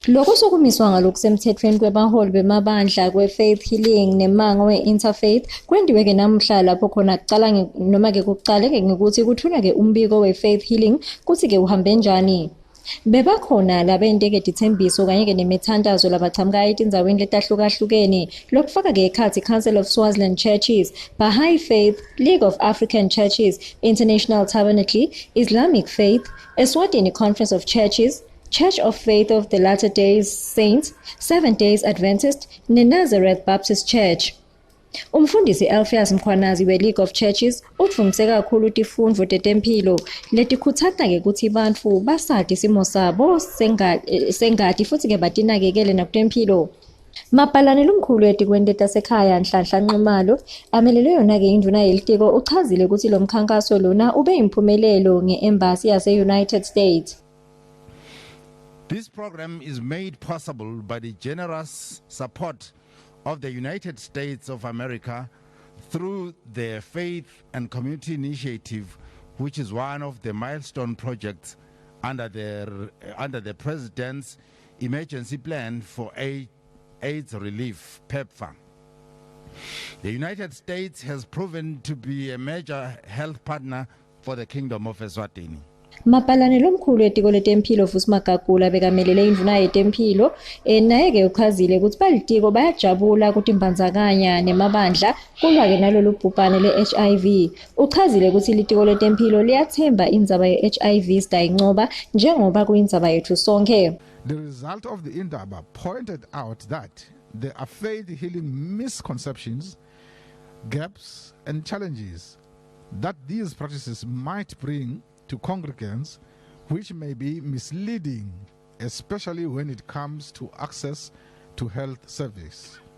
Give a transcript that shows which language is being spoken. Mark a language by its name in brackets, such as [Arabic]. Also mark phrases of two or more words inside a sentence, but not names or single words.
[Swati] Lokho sokumiswa ngalokusemthethweni kwebaholi bemabandla kwe- [English] Faith Healing [Swati] nemango we-Interfaith kwendiwe-ke namuhla lapho khona kuqale ngokuthi kuthunywe-ke umbiko we- [English] Faith Healing [Swati] kuthi-ke uhambe njani. Bebakhona labendeke dithembiso kanye-ke nemithandazo labaqhamuka etindaweni letahlukahlukene lokufaka-ke ekhathi Council of Swaziland Churches, Baha'i Faith, League of African Churches, International Tabernacle, Islamic Faith, Eswatini Conference of Churches, Church of Faith of the Latter-day Saints, Seventh Days Adventist, neNazareth Baptist Church. Umfundisi Elphias Mkhwanazi we-League of Churches utfundise kakhulu tifundvo tetempilo letikhuthaza-ke ukuthi bantfu basati isimo sabo sengati futhi-ke batinakekele nakutempilo. Mapalane lomkhulu etikweni tasekhaya Nhlanhla Nxumalo amelele yona-ke induna yelitiko uchazile ukuthi lo mkhankaso lona ube imphumelelo nge-embassy yase-United States. [English] This program is made possible by the generous support of the United States of America through their Faith and Community Initiative, which is one of the milestone projects under the President's Emergency Plan for AIDS Relief, PEPFAR. The United States has proven to be a major health partner for the Kingdom of Eswatini. [Swati] Mapalane lomkhulu etiko letempilo futhi Magagula bekamelele induna yetempilo naye-ke uchazile ukuthi balitiko bayajabula ukuthi imbandzakanya nemabandla kulwa-ke nalolu bhubhane le-HIV. Uchazile ukuthi litiko letempilo liyathemba indzaba ye-HIV sidayincoba njengoba kuyindzaba yethu sonke. [English] The result of the indaba pointed out that there are faith healing misconceptions, gaps and challenges that these practices might bring to congregants, which may be misleading, especially when it comes to access to health service.